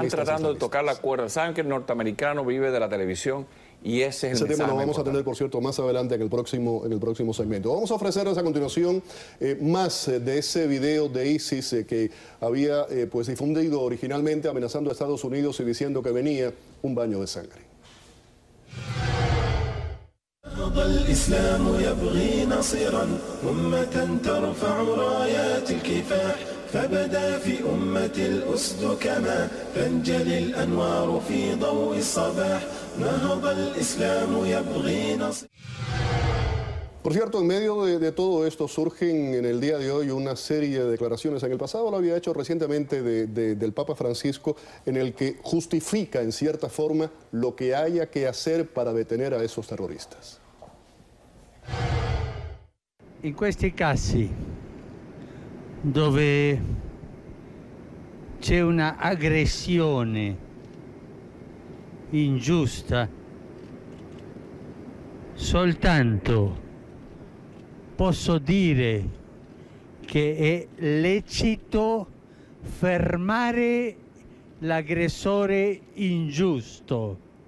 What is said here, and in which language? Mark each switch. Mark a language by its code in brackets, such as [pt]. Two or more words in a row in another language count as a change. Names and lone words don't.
[es] Están tratando de tocar la cuerda. Saben que el norteamericano vive de la televisión y ese es el tema lo vamos a tener, por cierto, más adelante en el próximo segmento. Vamos a ofrecerles a continuación más de ese video de ISIS que había pues difundido originalmente amenazando a Estados Unidos y diciendo que venía un baño de sangre. [ar] الإسلام يبغي نصيرا أمة ترفع رايات الكفاح فبدا في أمة الأسد كما تنجلي الأنوار في ضوء الصباح نهض الإسلام يبغي نصيرا. [es] Por cierto, en medio de todo esto surgen en el día de hoy una serie de declaraciones. En el pasado lo había hecho recientemente del Papa Francisco, en el que justifica en cierta forma lo que haya que hacer para detener a esos terroristas. [it] In questi casi dove c'è una aggressione ingiusta, soltanto posso dire che è lecito fermare l'aggressore ingiusto.